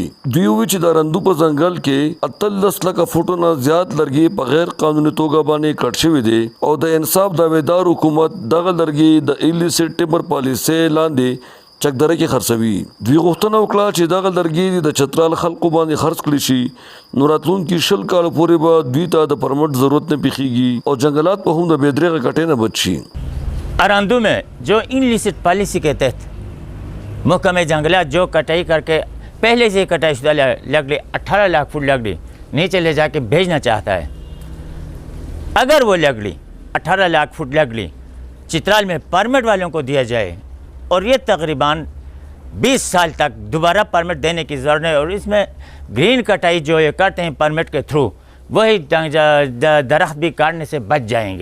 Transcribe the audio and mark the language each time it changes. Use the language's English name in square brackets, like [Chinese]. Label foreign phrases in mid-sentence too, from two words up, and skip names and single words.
[Pashto] دوی وی چې د رندو په ځنګل کې 18 لکه فوټو نه زیات لرګي په غیر قانوني توګه باندې کټ شوي دي او د انصاف دعویدار حکومت دغه لرګي د [English] elist timber policy [Pashto] لاندې چکدره کې خرڅوي. دوی غوښتنه وکړه چې دغه لرګي د چترال خلکو باندې خرڅ کړي شي نو راتلونکي 20 کال پورې به دوی ته د پرمټ ضرورت نه پیښیږي او جنگلات په هم د بېدریغه کټې نه بچ شي. [Urdu] اراندو میں جو [English] enlist policy [Urdu] کے تحت محکمہ جنگلات جو کٹائی کر کے پہلے سے کٹائی شدہ لکڑی 18 لاکھ فٹ لکڑی نیچے لے جا کے بھیجنا چاہتا ہے. اگر وہ لکڑی 18 لاکھ فٹ لکڑی چترال میں پرمٹ والوں کو دیا جائے اور یہ تقریباً 20 سال تک دوبارہ پرمٹ دینے کی ضرورت ہے اور اس میں گرین کٹائی جو یہ کرتے ہیں پرمٹ کے تھرو وہی درخت بھی کاٹنے سے بچ جائیں گے.